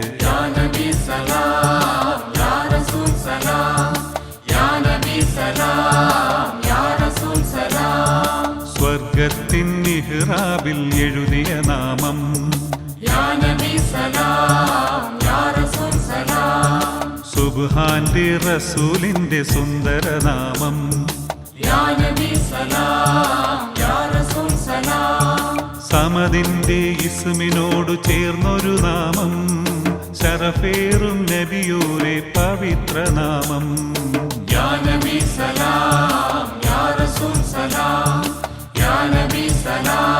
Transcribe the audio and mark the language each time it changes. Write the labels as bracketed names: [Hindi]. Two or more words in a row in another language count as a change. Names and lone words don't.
[Malayalam] സ്വർഗത്തിൻ ഇഹ്റാബിൽ എഴുതിയ നാമം സുബ്ഹാന്റെ റസൂലിന്റെ സുന്ദരനാമം സമദിന്റെ ഇസ്മിനോടു ചേർന്നൊരു നാമം ശരഫേറും നബിയോരെ പവിത്രനാമം [Arabic] يا نبي سلام، يا رسول سلام، يا نبي سلام.